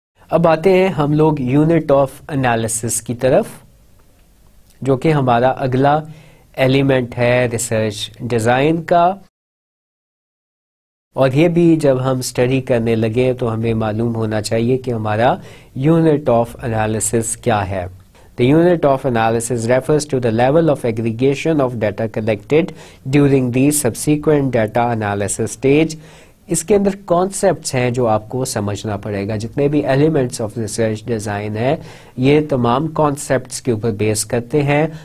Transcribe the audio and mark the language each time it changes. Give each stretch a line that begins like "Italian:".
Urdu: اب آتے ہیں ہم لوگ یونٹ آف انالیسس کی طرف, جو کہ ہمارا اگلا ایلیمنٹ ہے ریسرچ ڈیزائن کا. اور یہ بھی جب ہم اسٹڈی کرنے لگے تو ہمیں معلوم ہونا چاہیے کہ ہمارا یونٹ آف انالیسس کیا ہے.
English: The unit of analysis refers to the level of aggregation of data collected during the subsequent data analysis stage.
Urdu: اس کے اندر کانسیپٹس ہیں جو آپ کو سمجھنا پڑے گا. جتنے بھی ایلیمنٹس آف ریسرچ ڈیزائن ہیں یہ تمام کانسیپٹس کے اوپر بیس کرتے ہیں.